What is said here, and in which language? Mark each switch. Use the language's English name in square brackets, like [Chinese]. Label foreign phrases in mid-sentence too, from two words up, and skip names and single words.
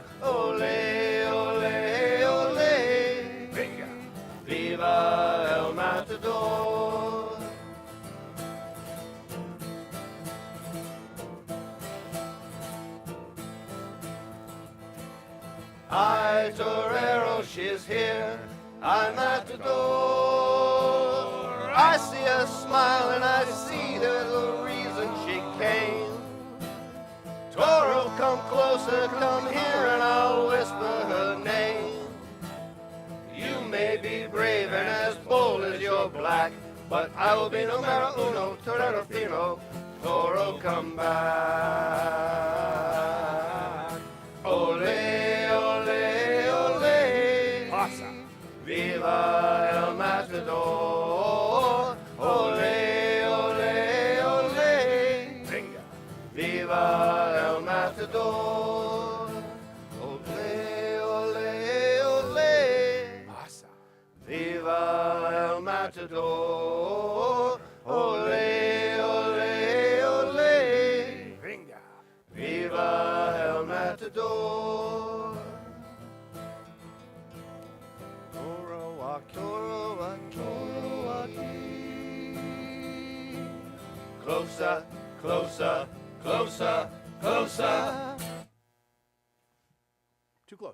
[Spanish] Ole, ole, ole. Venga! Viva el matador. [English] I, Torero, she's here. I'm at the door. I see her smile and I see there's a reason she came. Toro, come closer, come here, and I'll whisper her name. You may be brave and as bold as you're black, but I will be [Spanish] numero uno, [English] Torero Fino. Toro, come back. [Spanish] Ole, ole, ole. Pasa! Viva el matador. Ole, ole, ole. Venga! Viva el matador. Ole, ole, ole. Pasa! Viva el matador. Ole, ole, ole. Venga! Viva el matador. [English] Closer, closer, closer, closer. Too close.